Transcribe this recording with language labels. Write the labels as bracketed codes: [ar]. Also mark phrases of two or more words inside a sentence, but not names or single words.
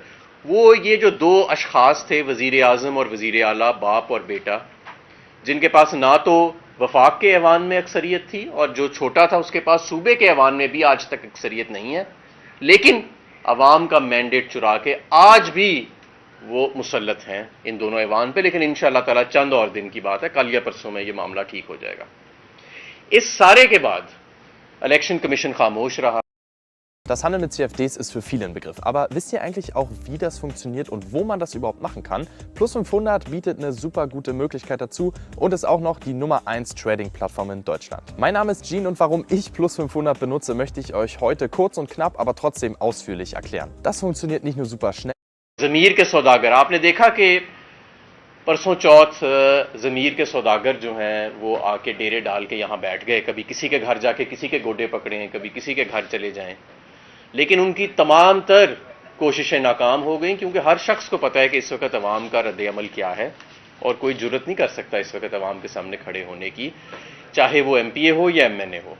[ur] وہ یہ جو دو اشخاص تھے، وزیر اعظم اور وزیر اعلیٰ، باپ اور بیٹا، جن کے پاس نہ تو وفاق کے ایوان میں اکثریت تھی، اور جو چھوٹا تھا اس کے پاس صوبے کے ایوان میں بھی آج تک اکثریت نہیں ہے، لیکن عوام کا مینڈیٹ چرا کے آج بھی وہ مسلط ہیں ان دونوں ایوان پہ. لیکن [ar] انشاءاللہ تعالی [ur] چند اور دن کی بات ہے، کل یا پرسوں میں یہ معاملہ ٹھیک ہو جائے گا. اس سارے کے بعد [en] election commission [ur] خاموش رہا. [de] Das Handeln mit CFDs ist für viele ein Begriff. Aber wisst ihr eigentlich auch, wie das funktioniert und wo man das überhaupt machen kann? Plus 500 bietet eine super gute Möglichkeit dazu und ist auch noch die Nummer 1 Trading-Plattform in Deutschland. Mein Name ist Gene und warum ich Plus 500 benutze, möchte ich euch heute kurz und knapp, aber trotzdem ausführlich erklären. Das funktioniert nicht nur super schnell. [ur] ضمیر کے سوداگر، آپ نے دیکھا کہ پرسوں چوتھ ضمیر کے سوداگر جو ہیں وہ آ کے ڈیرے ڈال کے یہاں بیٹھ گئے، کبھی کسی کے گھر جا کے کسی کے گوڈے پکڑیں، کبھی کسی کے گھر چلے جائیں. لیکن ان کی تمام تر کوششیں ناکام ہو گئیں، کیونکہ ہر شخص کو پتہ ہے کہ اس وقت عوام کا رد عمل کیا ہے، اور کوئی جرت نہیں کر سکتا اس وقت عوام کے سامنے کھڑے ہونے کی، چاہے وہ ایم پی اے ہو یا ایم این اے ہو.